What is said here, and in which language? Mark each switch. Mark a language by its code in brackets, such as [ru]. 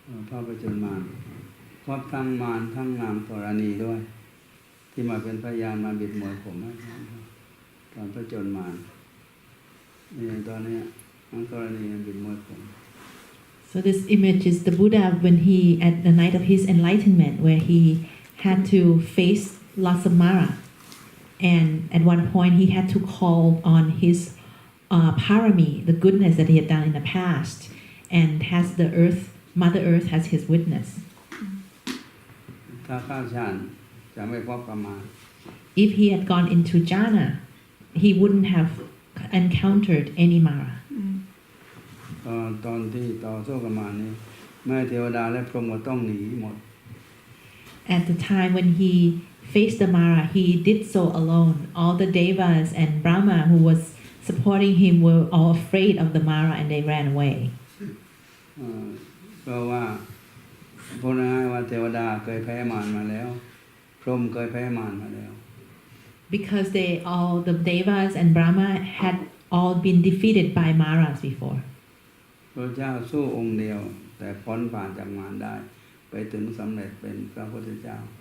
[th] พระประจนมารครอบทั้งมารทั้งนางธรณีด้วยที่มาเป็นพยานมาบิดมวยผมตอนประจนมารนี่ตอนนี้นางธรณีบิดมวยผม [en] So this image is the Buddha when he, at the night of his enlightenment, where he had to face lots of Mara. And at one point he had to call on his parami, the goodness that he had done in the past, and has the earth, Mother Earth as his witness. [th] ถ้าเข้าฌานจะไม่พบกับมาร [en] If he had gone into jhana, he wouldn't have encountered any Mara. [th] ตอนที่ต่อสู้กับมารนี้แม่เทวดาและพรหมก็ต้องหนีหมด [en] At the time when he faced the Mara, he did so alone. All the devas and Brahma who was supporting him were all afraid of the Mara and they ran away. [th] เพราะว่าพูดง่ายๆว่าเทวดาเคยแพ้มารมาแล้วพรหมเคยแพ้มารมาแล้ว [en] Because the devas and Brahma had all been defeated by Maras before. [th] พระเจ้าสู้องค์เดียวแต่พ้นผ่านจากมารได้ไปถึงสำเร็จเป็นพระพุทธเจ้า